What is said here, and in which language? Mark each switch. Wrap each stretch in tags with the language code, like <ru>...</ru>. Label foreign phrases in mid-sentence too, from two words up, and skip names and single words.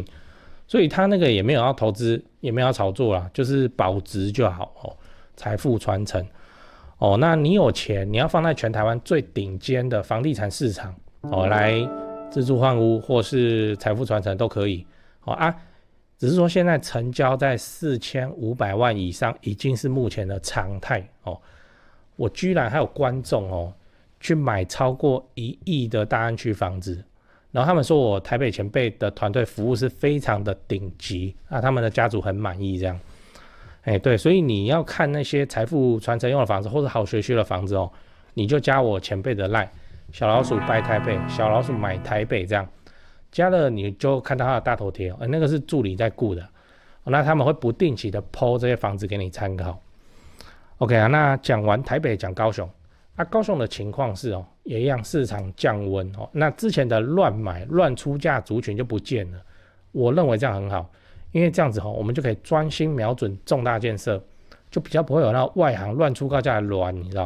<zh>所以他那個也沒有要投資，也沒有要炒作啦，就是保值就好財富傳承那你有錢，你要放在全台灣最頂尖的房地產市場來自住換屋或是財富傳承都可以只是說現在成交在4500萬以上已經是目前的常態哦。我居然還有觀眾哦去買超過1億的大安區房子，然後他們說我台北前輩的團隊服務是非常的頂級啊，他們的家族很滿意這樣。對，所以你要看那些財富傳承用的房子或者好學區的房子哦，你就加我前輩的 LINE 小老鼠拜台北，小老鼠買台北這樣，加了你就看到他的大頭貼那個是助理在顧的那他們會不定期的 po 這些房子給你參考。OK 啊，那講完台北講高雄高雄的情況是也一樣市場降溫那之前的亂買亂出價族群就不見了，我認為這樣很好。因為這樣子我們就可以專心瞄準重大建設，就比較不會有那外行亂出高價的亂，你知道？</zh>